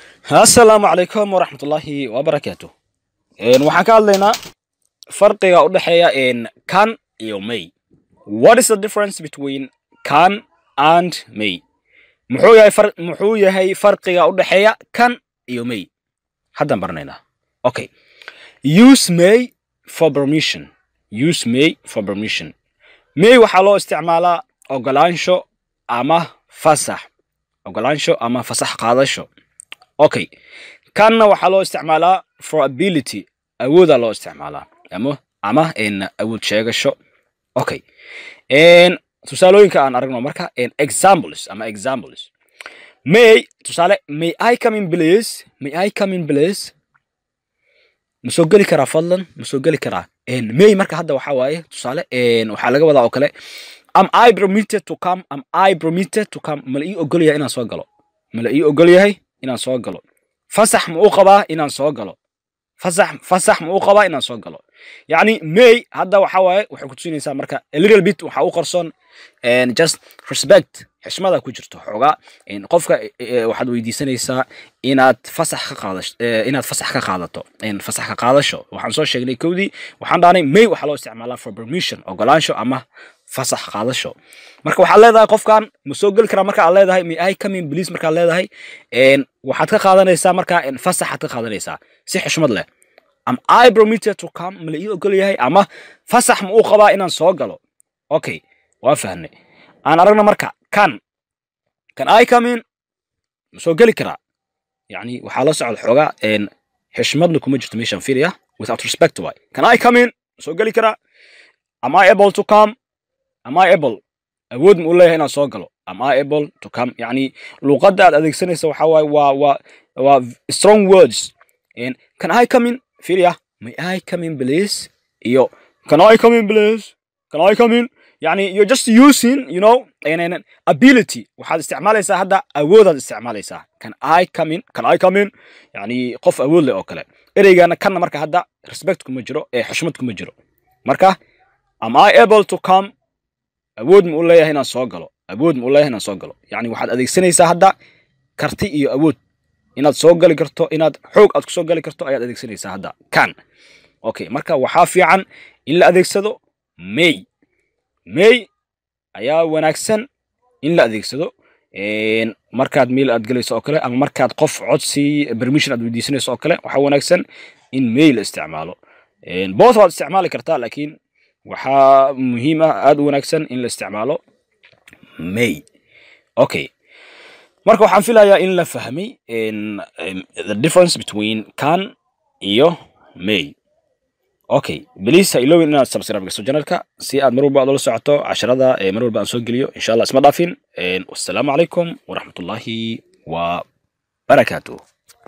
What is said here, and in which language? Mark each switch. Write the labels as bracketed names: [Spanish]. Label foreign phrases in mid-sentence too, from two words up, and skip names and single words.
[Arabic] السلام عليكم ورحمة الله وبركاته. [Somali] waxaan ka hadlaynaa farqiga u dhaxeeya can iyo may. [English] What is the difference between can and may? [Somali] muxuu yahay farqiga u dhaxeeya can iyo may? Haddaan baranaynaa. [English] Okay. Use may for permission. Use may for permission. [Somali] May waxaa loo isticmaalaa ogolaansho ama fasax. Ogolaansho ama fasax qaadasho. Okay. Kanna waxaa loo isticmaalaa [English] for ability. [Somali] Awooda loo isticmaalaa. Ama awood sheegasho. Okay. Tusaalooyinka aan aragno marka examples. [English] May tusaale may I come in please? May I come in please? [Somali] Masoo geli karaa fadlan? Masoo geli karaa. May marka hadda waxaa waaye tusaale waxaa laga wadaa oo kale [English] am I permitted to come? Am I permitted to come? [Somali] Ma la ii ogol yahay inaan soo galo? Ma la ii ogol yahay inaan soo galo? Fasax ma uu qabaa inaan soo galo? fasax ma uu qabaa inaan soo galo? Yani may hadda waxaa waaye waxay ku tusinaysaa marka [English] a little bit [Somali] waxa uu qarsoon [English] just respect [Somali] xishmada ku jirto xoogaa qofka waxaad weydiisanaysaa inaad fasax ka qaadato fasax ka qaadasho waxaan soo sheegnay kowdii waxaan dhaanay may waxa loo isticmaalaa [English] for permission [Somali] ogolaansho ama fasax qaadasho marka waxaad leedahay qofkan ma soo geli karaa marka aad leedahay [English] may I come in please [Somali] marka aad leedahay waxaad ka qaadanaysaa marka fasaxaad ka qaadanaysaa si xishmad leh [English] am I permitted to come [Somali] ma la ii ogol yahay ama fasax ma uu qabaa inaan soo galo okay waa fahnay aan aragna marka [English] can I come in [Somali] ma soo geli karaa yani waxaa la socda xoogaa xishmadna kuma jirto meeshan fiiriya [English] without respect why can I come in [Somali] ma soo geli karaa [English] am I able to come am I able [Somali] awood ma u leeyahay inaan soo galo [English] am I able to come [Somali] yani luqadda aad adeegsanaysa waxaa waaye waa [English] strong words can I come in fiiriya may I come in please iyo can I come in please can I come in يعني you're just using you know ability [Somali] waxaad isticmaalaysaa hadda awoodaad isticmaalaysaa [English] can I come in [Somali] yani qof awood leh oo kale ereygana kana marka hadda respect kuma jiro xushmad kuma jiro marka [English] am I able to come [Somali] awood ma u leeyahay inaan soo galo yani waxaad adeegsanaysaa hadda karti iyo awood inaad soo gali karto inaad xoog aad ku soo gali karto ayaad adeegsanaysaa hadda can okay marka waxaa fiican in la adeegsado may ayaa wanaagsan in la adeegsado markaad mail aad galayso oo kale ama markaad qof codsi permission aad weydiisanayso oo kale waxaa wanaagsan in mail isticmaalo both waad isticmaali kartaa laakiin waxaa muhiim ah aad u wanaagsan in la isticmaalo may okay marka waxaan filayaa in la fahmay [English] the difference between can [Somali] iyo [English] may okay [Somali] please ilowin inaad subscribe gasto channelka si aad mar walba aad ula socoto casharada mar walba aan soo geliyo [Arabic] إن شاء الله [Somali] isma dhaafin [Arabic] والسلام عليكم ورحمة الله وبركاته